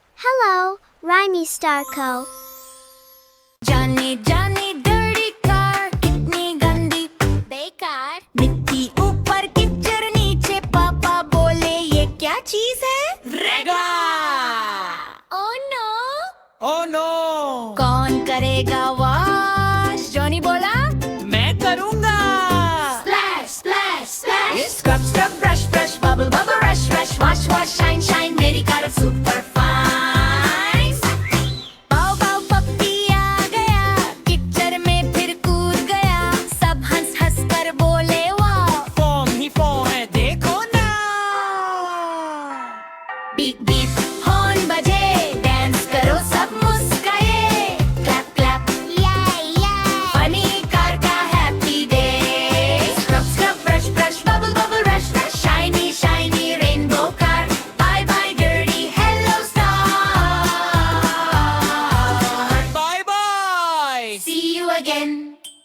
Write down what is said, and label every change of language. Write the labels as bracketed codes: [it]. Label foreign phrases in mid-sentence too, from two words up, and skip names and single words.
[en] Hello, Rhymistarko. Johnny, Johnny, dirty car, [hi] कितनी गंदी, बेकार. मिट्टी ऊपर कीचड़ नीचे, पापा बोले ये क्या चीज है? [en] रेगा। Oh no! Oh no! [hi] कौन करेगा वॉश? जॉनी बोला मैं करूँगा। [en] Splash, splash, splash. Scrub, scrub, brush, brush, bubble, bubble, rush, rush, wash, wash, shine, shine. [hi] मेरी कार अब [en] super fine. [hi] बाव बाव पप्पी आ गया, कीचड़ में फिर कूद गया, सब हंस हंस कर बोले वाह. फॉर्म ही फॉर्म है देखो ना। [en] beep beep horn [hi] बजे, डांस करो सब मुस्काए, [en] clap clap Yay, yay. funny car [hi] का [en] happy day. scrub scrub brush brush bubble bubble rush rush, shiny shiny rainbow car. bye bye dirty hello star. bye bye. See you again.